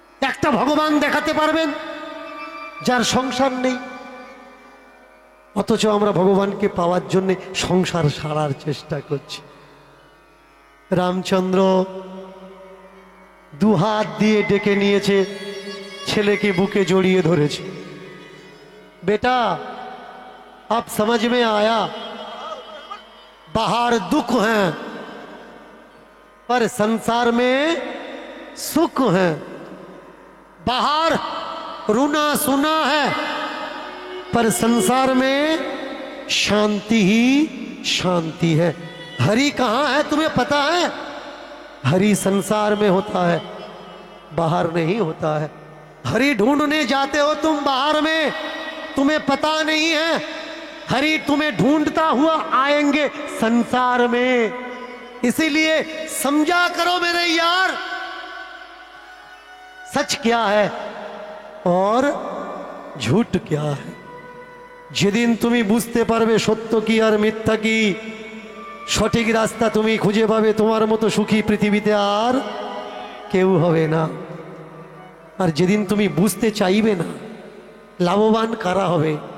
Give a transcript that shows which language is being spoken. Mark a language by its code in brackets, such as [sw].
[bn] একটা ভগবান দেখাতে পারবেন যার সংসার নেই? অথচ আমরা ভগবানকে পাওয়ার জন্য সংসার সারার চেষ্টা করছি। রামচন্দ্র দুহাত দিয়ে ডেকে নিয়েছে, ছেলেকে বুকে জড়িয়ে ধরেছে। [hi] बेटा अब समझ में आया, बाहर दुख है पर संसार में सुख है। बाहर रूना सुना है, पर संसार में शांति ही शांति है। हरि कहाँ है तुम्हें पता है? हरि संसार में होता है, बाहर नहीं होता है। हरि ढूंढने जाते हो तुम बाहर में, तुम्हें पता नहीं है हरि तुम्हें ढूंढता हुआ आएंगे संसार में। इसीलिए समझा करो मेरे यार, सच क्या है और झूठ क्या है। [bn] যেদিন তুমি বুঝতে পারবে সত্য কি আর মিথ্যা কি, সঠিক রাস্তা তুমি খুঁজে পাবে, তোমার মতো সুখী পৃথিবীতে আর কেউ হবে না। আর যেদিন তুমি বুঝতে চাইবে না, লাভবান কারা হবে?